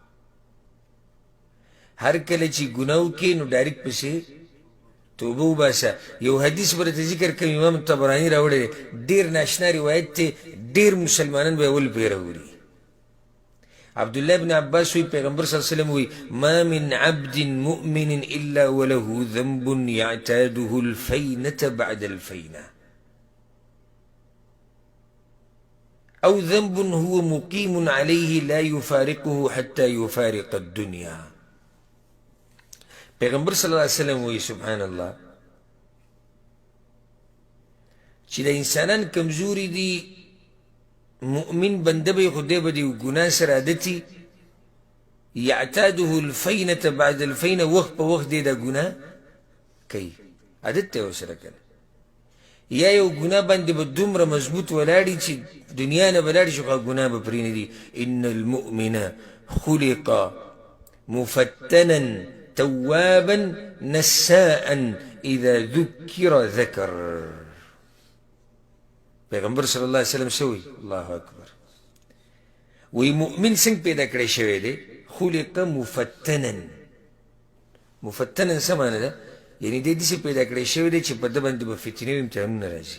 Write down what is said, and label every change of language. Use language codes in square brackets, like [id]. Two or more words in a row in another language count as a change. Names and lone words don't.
[ps] هر کله چې ګناه کې نو ډایرکټ پسې توبه وباسه. یو حدیث ورته ذکر کوي امام طبراني راوړی، ډېر ناشنا روایت دی، ډېر مسلمانان به اول پرې راوړي. [ar] عبدالله بن عباس [ps] وی پیغمبر [ar] صلی الله علیه وسلم [ps] وی [ar] ما من عبد مؤمن الا وله ذنب يعتاده الفينة بعد الفينة او ذنب هو مقيم عليه لا يفارقه حتى يفارق الدنيا. [ps] پیغمبر [ar] صلی الله علیه وسلم [ps] وی [ar] سبحان الله [ps] چې د انسانان کمزوري دي، مؤمن بنده به خدای به دی ګناه سره عادتي، [ar] یعتاده الفینة بعد الفینة، [ps] وخت په وخت دی دا ګناه کوي، عادت ته ورسره کنه. یا یو ګناه باندې به دومره مضبوط ولاړي چې دنیا نه به لاړ شي خو ګناه به پرې نه دي. [ar] ان المؤمن خلق مفتنا توابا نساء اذا ذکر ذکر. [ps] پیغمبر [ar] صلی الله علیه وسلم [ps] سوی [ar] الله اکبر [ps] وی مؤمن څنګه پیدا کړی شوی دی؟ [ar] خلق مفتنا. [ps] مفتنا څه معنی ده؟ یعنی دی داسې پیدا کړی شوی دی چې په ده باندې به فتنې او امتحانونه راځي.